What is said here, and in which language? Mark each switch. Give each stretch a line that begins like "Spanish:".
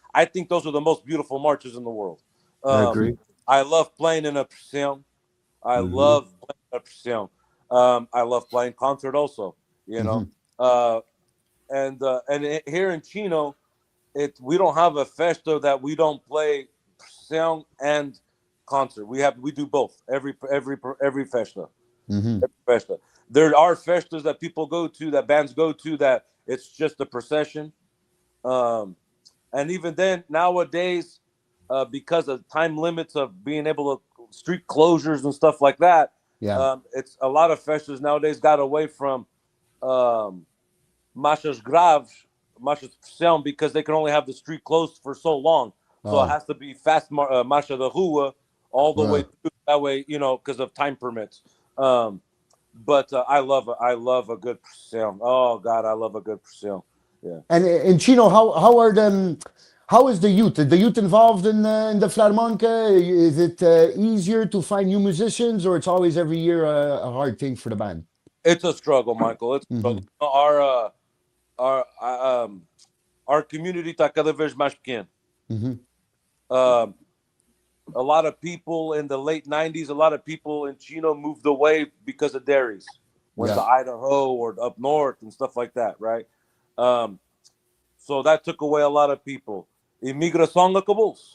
English: I think those are the most beautiful marches in the world. I Um, agree. I love playing in a procissão. I Hmm. love playing in a procissão. I love playing concert also, you know. hmm Uh, here in Chino, we don't have a festa that we don't play sound and concert. We do both every festa. hmm Every festa. There are festas that people go to, that bands go to, that it's just a procession. Um, and even then, nowadays, because of time limits of being able to street closures and stuff like that, Yeah. it's a lot of festas nowadays got away from um,
Portuguese: marchas graves, marchas de pressão,
English: because they can only have the street closed for so long. So it Oh, has to be fast
Portuguese: marcha de rua
English: all the way uh, through. That way, because of time permits. But I love a good pressão. Oh God, I love a good pressão. Yeah. and in Chino, how is the youth? The youth involved in the Filarmonica? Is it easier to find new musicians, or it's always every year a hard thing for the band? It's a struggle, Michael. It's a struggle. Hmm. Our our community
Portuguese: está cada vez mais pequeno.
English: Hmm. Um, a lot of people in the late 90s, a lot of people in Chino moved away because of dairies, went to Yeah, Idaho or up north and stuff like that, right? Um, so that took away a lot of people.
Portuguese: Imigração acabou.